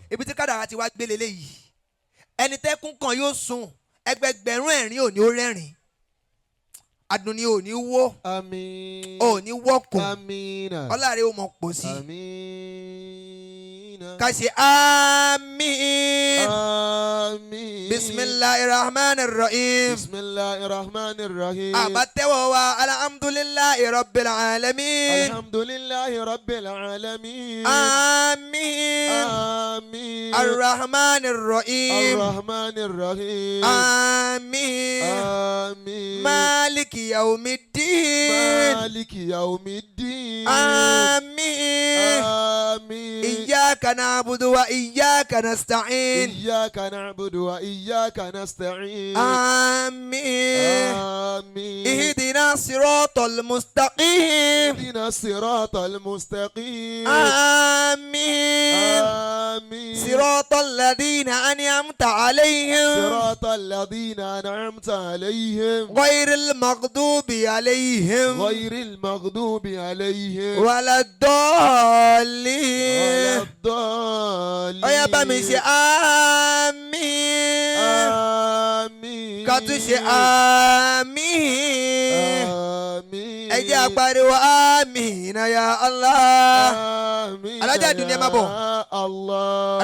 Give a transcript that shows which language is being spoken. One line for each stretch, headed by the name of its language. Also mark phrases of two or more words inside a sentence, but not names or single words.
Yoruba: Ibi tí kádàrá ti wá gbélé léyìí. Ẹni tẹ́kún kan yóò sun ẹgbẹgbẹ̀rún ẹ̀rín ò ní ó rẹ́rìn. Adunni ò ní wó. Àmín. Ò ní wọ́kùn. Amina. Ọláre ó mọ pọ̀ sí. Amina. Ká ṣe àmín. Àmín.
Arabic: بسم الله الرحمن الرحيم. بسم الله الرحمن الرحيم.
Yoruba: Àbátẹ́wọ̀ wa
Arabic: الحمد لله رب العالمين. الحمد لله رب العالمين.
Yoruba: Àmín. Àmín.
Arabic: الرحمن الرحيم. الرحمن الرحيم.
Yoruba: Àmín. Àmín.
Arabic: مالك يوم الدين. مالك يوم الدين.
Yoruba: Àmín. Àmín.
Arabic: إياك نعبد وإياك نستعين. إياك نعبد وإياك نستعين.
Yoruba: Àmín. Àmín.
Arabic: اهدنا الصراط المستقيم. اهدنا الصراط المستقيم. آمين. آمين. صراط الذين أنعمت عليهم صراط الذين أنعمت عليهم غير المغضوب عليهم غير المغضوب عليهم ولا الضالين. ولا الضالين.
Yoruba: Ó yá bá mi ṣe àmín.
Arabic: آمين.
Yoruba: Ká tún ṣe àmín.
Arabic: آمين.
Yoruba: Ẹ jẹ́ á pariwo àmín
Arabic: يا الله. آمين.
Yoruba: Alhaja Adunni ẹ má bọ̀. Allah.